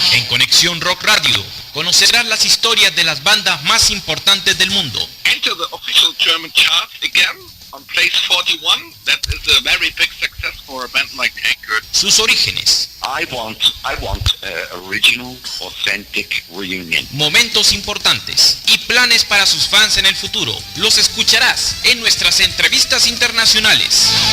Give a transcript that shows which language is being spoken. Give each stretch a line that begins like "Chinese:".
Spanish: Conexión Rock Radio conocerás las historias de las bandas más importantes del mundo.
English: Enter the official German chart again on place 41. That is a very big success for a band like Jacob.
Spanish: Sus orígenes.
English: I want original, authentic reunion.
Spanish: Momentos importantes y planes para sus fans en el futuro. Los escucharás en nuestras entrevistas internacionales.